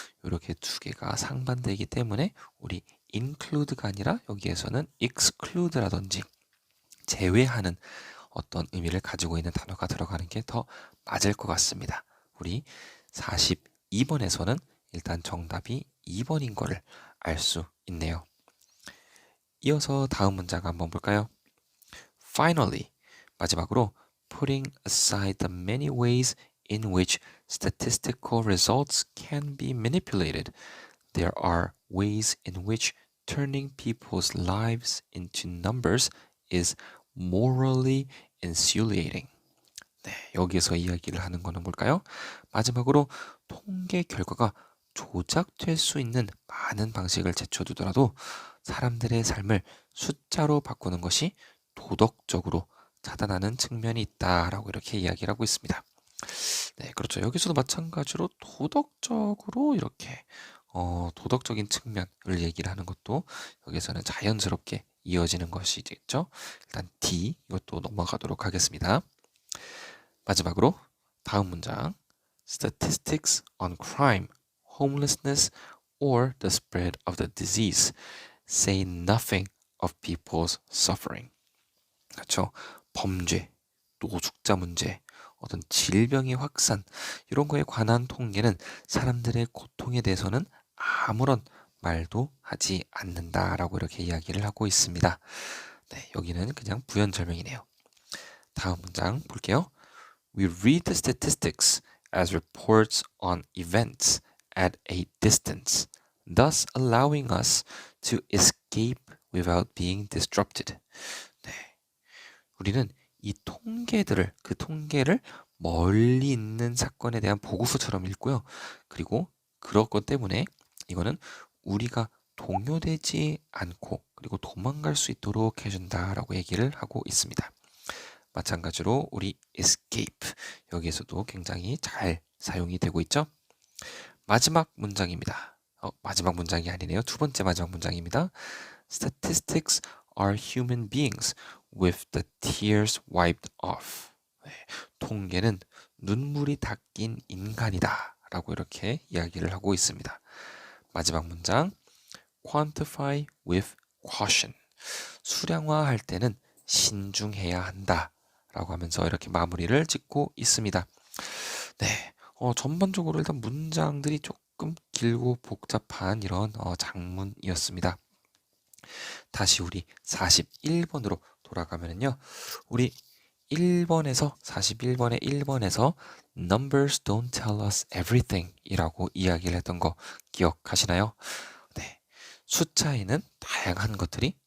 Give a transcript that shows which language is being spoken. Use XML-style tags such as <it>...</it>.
<ko>이렇게 두 개가 상반되기 때문에 우리 include가 아니라 여기에서는 exclude라든지 제외하는 어떤 의미를 가지고 있는 단어가 들어가는 게 더 맞을 것 같습니다. 우리 42번에서는 일단 정답이 2번인 거를 알 수 있네요. 이어서 다음 문장 한번 볼까요?</ko> <en>Finally,</en> <ko>마지막으로</ko> <en>putting aside the many ways in which statistical results can be manipulated, there are ways in which turning people's lives into numbers is morally insulating.</en> <ko>네, 여기서 이야기를 하는 거는 뭘까요? 마지막으로 통계 결과가 조작될 수 있는 많은 방식을 제쳐두더라도 사람들의 삶을 숫자로 바꾸는 것이 도덕적으로 차단하는 측면이 있다라고 이렇게 이야기를 하고 있습니다. 네, 그렇죠. 여기서도 마찬가지로 도덕적으로 이렇게 도덕적인 측면을 얘기를 하는 것도 여기서는 자연스럽게 이어지는 것이겠죠. 일단 D 이것도 넘어가도록 하겠습니다. 마지막으로 다음 문장</ko> <en>Statistics on crime, homelessness, or the spread of the disease say nothing of people's suffering.</en> <ko>그렇죠. 범죄, 노숙자 문제, 어떤 질병의 확산 이런 거에 관한 통계는 사람들의 고통에 대해서는 아무런 말도 하지 않는다라고 이렇게 이야기를 하고 있습니다. 네, 여기는 그냥 부연설명이네요. 다음 문장 볼게요.</ko> <en>We read the statistics as reports on events at a distance, thus allowing us to escape without being disrupted.</en> <ko>네, 우리는 이 그 통계를 멀리 있는 사건에 대한 보고서처럼 읽고요. 그리고 그런 것 때문에 이거는 우리가 동요되지 않고 그리고 도망갈 수 있도록 해준다라고 얘기를 하고 있습니다. 마찬가지로 우리 escape 여기에서도 굉장히 잘 사용이 되고 있죠. 마지막 문장입니다. 마지막 문장이 아니네요. 두 번째 마지막 문장입니다.</ko> <en>Statistics are human beings with the tears wiped off.</en> <ko>네, 통계는 눈물이 닦인 인간이다 라고 이렇게 이야기를 하고 있습니다. 마지막 문장</ko> <en>quantify with caution.</en> <ko>수량화할 때는 신중해야 한다 라고 하면서 이렇게 마무리를 짓고 있습니다. 네, 전반적으로 일단 문장들이 조금 길고 복잡한 이런 장문이었습니다. 다시 우리 41번으로 돌아가면요. 우리 41번의 1번에서</ko> <en>Numbers don't tell us everything</en> <ko>이라고 이야기를 했던 거 기억하시나요? 네. 숫자에는 다양한 것들이</ko>